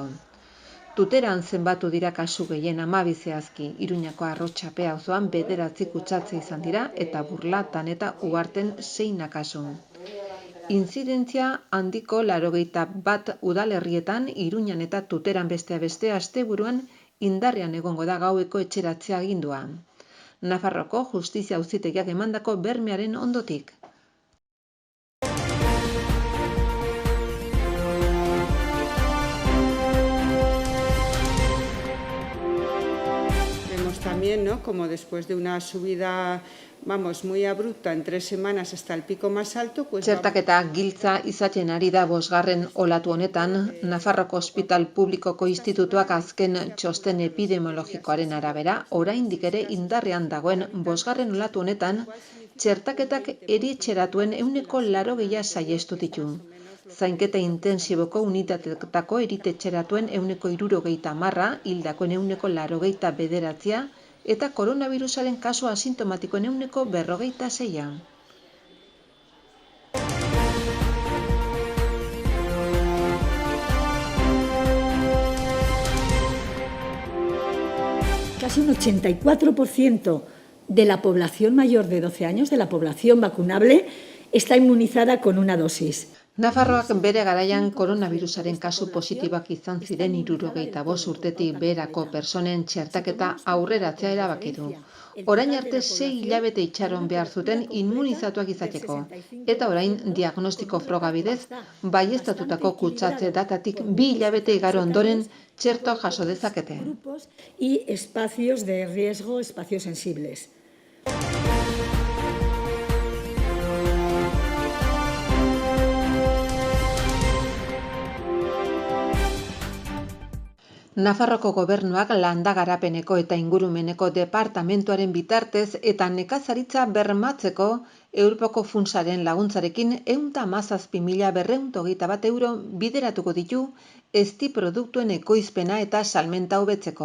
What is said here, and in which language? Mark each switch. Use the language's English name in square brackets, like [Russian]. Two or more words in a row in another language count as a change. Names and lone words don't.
[Basque] Tuteran zenbatu dira kasu gehien 12 zehazki, Iruñako Arrotxapea auzoan 9 kutsatze izan dira, eta Burlatan eta Uharten 6 kasu. Intzidentzia handiko 81 udalerrietan, Iruñan eta Tuteran besteak beste asteburuan indarrean egongo da gaueko etxeratzea agindua. Nafarroko Justizia Auzitegiak emandako bermearen ondotik. [Spanish] Vemos también, ¿no?, como después de una subida muy abrupta en 3 semanas hasta el pico más alto, pues... [Basque] Txertaketa giltza izaten ari da 5. olatu honetan, Nafarroko Ospital Publikoko Institutuak azken txosten epidemiologikoaren arabera, oraindik ere indarrean dagoen 5. olatu honetan, txertaketak erietxeratuen 80% saihestu ditu. Zainketa intensiboko unitatetako erietxeratuen 70%, hildakoen 89%, eta koronavirusaren kasu asintomatikoen 46%. [Spanish] Casi un 84% de la población mayor de 12 años, de la población vacunable, está inmunizada con una dosis. [Basque] Nafarroak bere garaian koronavirusaren kasu positiboak izan ziren 75 urtetik beherako pertsonen txertaketa aurreratzea erabaki du. Orain arte 6 hilabete itxaron behar zuten immunizatuak izateko, eta orain diagnostiko froga bidez baieztatutako kutsatze datatik 2 hilabete igaro ondoren txertoa jaso dezakete. [Spanish] Y espacios de riesgo, espacios sensibles. [Basque] Nafarroko gobernuak landagarapeneko eta ingurumeneko departamentuaren bitartez eta nekazaritza bermatzeko Europako funtsaren laguntzarekin 117.221 euro bideratuko ditu ezti produktuen ekoizpena eta salmenta hobetzeko.